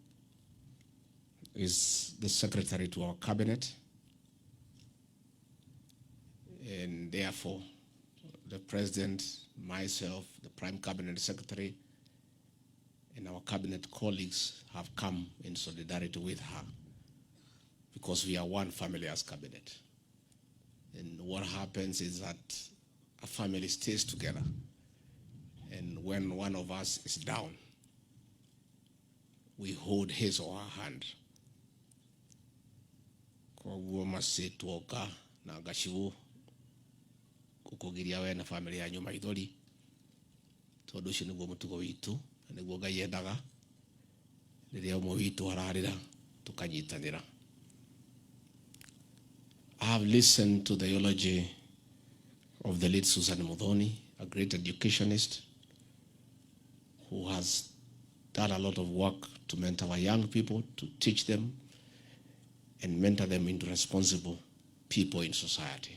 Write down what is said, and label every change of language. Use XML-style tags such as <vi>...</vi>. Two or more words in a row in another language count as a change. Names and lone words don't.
<en>is the secretary to our cabinet, and therefore the president, myself, the prime cabinet secretary, and our cabinet colleagues have come in solidarity with her, because we are one family as cabinet. And what happens is that a family stays together, and when one of us is down, we hold his or her hand.</en> <ki>Kwa huo masi tuoka na gashivu kukugiria we na family ya nyuma idoli tondu cio niguo mutugo witu niguo Ngai endaga riria umwe witu ararira tukanyitanira.</ki> <en>I have listened to the eulogy of the late Susan Muthoni, a great educationist who has done a lot of work to mentor our young people, to teach them and mentor them into responsible people in society.</en>